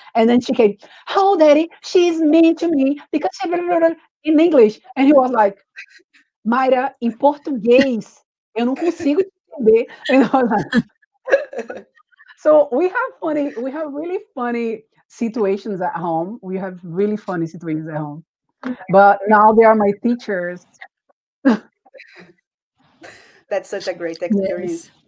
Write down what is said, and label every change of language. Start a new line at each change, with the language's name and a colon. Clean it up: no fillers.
English: And then she came, "Oh, Daddy, she's mean to me because she blah, blah, blah," in English. And he was like,
Portuguese: "Mayra, em português, eu não consigo te entender."
English: And I was like, so we have really funny situations at home. We have really funny situations at home. But now they are my teachers. That's such a great experience. Yes.